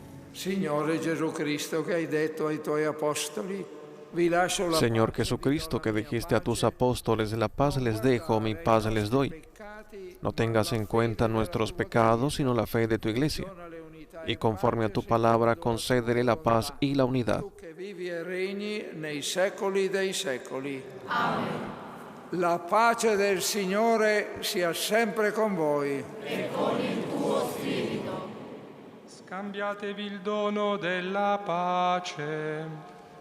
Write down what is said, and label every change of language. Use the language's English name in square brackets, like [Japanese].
[Italian] Signore Gesù Cristo, che hai detto ai tuoi apostoli, vi lascio la [Spanish] Señor Jesucristo, que dijiste a tus apóstoles: la paz les dejo, mi paz les doy. No tengas en cuenta nuestros pecados, sino la fe de tu Iglesia. Y conforme a tu palabra, concédele la paz y la unidad. [Italian] che vivi e regni nei secoli dei secoli. Amen. La pace del Signore sia sempre con voi. E con il tuo spirito. Scambiatevi il dono della pace.